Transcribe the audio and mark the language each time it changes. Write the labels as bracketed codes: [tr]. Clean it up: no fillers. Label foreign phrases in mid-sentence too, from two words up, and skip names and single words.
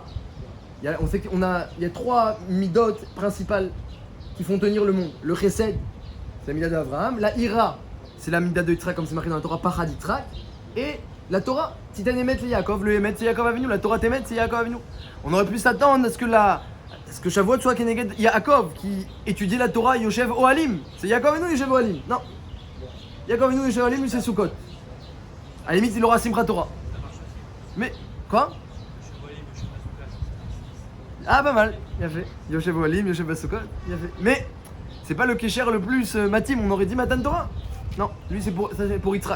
[fr] On sait qu'il y a 3 midot principales qui font tenir le monde. Le Chesed, c'est la mida d'Abraham. La Ira, c'est la mida de Yitzhak, comme c'est marqué dans la Torah, [he] Pachad Yitzhak. [fr] Et la Torah, Titan Emet, c'est Yaakov. Le Emet, c'est Yaakov Avinu. La Torah Temet, c'est Yaakov Avinu. On aurait pu s'attendre à ce que Shavuot soit Keneged Yaakov, qui étudiait la Torah [he] Yoshev Ohalim. [fr] C'est Yaakov Avinu, [he] Yoshev Ohalim. [fr] Non. Yaakov Avinu, [he] Yoshev Ohalim, [fr] lui, c'est Sukkot. À la limite, il aura Simchat Torah. Mais, quoi? Ah, pas mal, bien fait. [he] Yoshev Ohalim, Yoshev Sukkot, [fr] bien fait. Mais, c'est pas le Kesher le plus matim, on aurait dit Matan Torah. Non, lui, c'est pour Yitzhak.